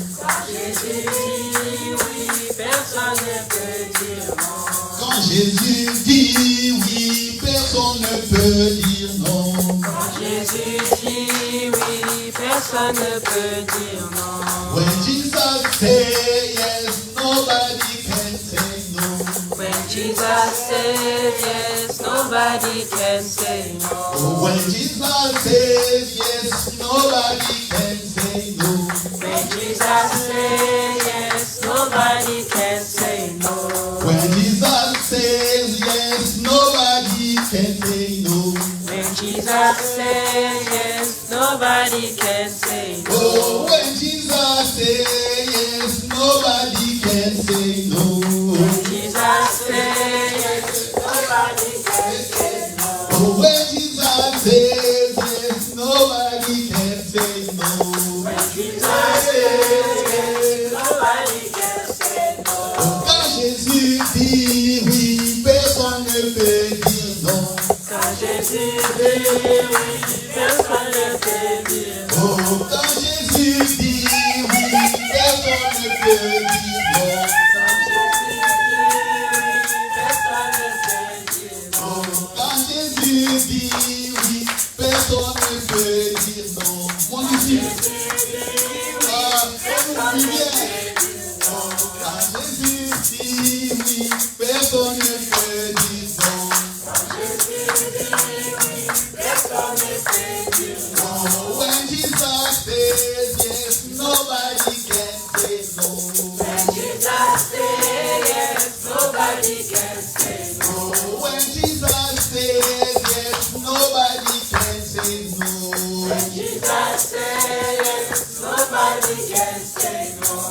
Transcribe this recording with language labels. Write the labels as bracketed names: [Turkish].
[French] Quand Jésus dit oui, personne ne peut dire non. Quand Jésus dit oui, personne ne peut dire non. Quand Jésus dit oui, personne ne peut dire non. [English] When Jesus say yes, nobody can say no. When Jesus said yes, nobody can say no. When Jesus says yes, nobody can say no. When Jesus said yes, nobody can say no. When Jesus says yes, nobody can say no. When Jesus said yes, nobody can say no. Oh, when Jesus says yes, nobody can say no. When Jesus said yes, nobody can say no. Oh, when Jesus says yes, nobody can say no. When Jesus said yes, nobody can say no. [French] Oh, quand Jésus dit oui, personne ne peut dire non. Quand Jésus dit oui, personne ne peut dire non. Oh, quand Jésus dit oui, personne ne peut dire non. Quand Jésus dit oui, personne ne peut dire non. Oh, quand Jésus dit oui, personne ne peut dire non. Mon disciple, ah, écoute bien. Oh, quand Jésus dit oui, personne ne peut dire non. Quand Jésus dit oui, personne ne peut dire non. [English] Oh, when Jesus says yes, nobody can say no. When Jesus said yes, nobody can say no. Oh, when Jesus says yes, nobody can say no. When Jesus said yes, nobody can say no.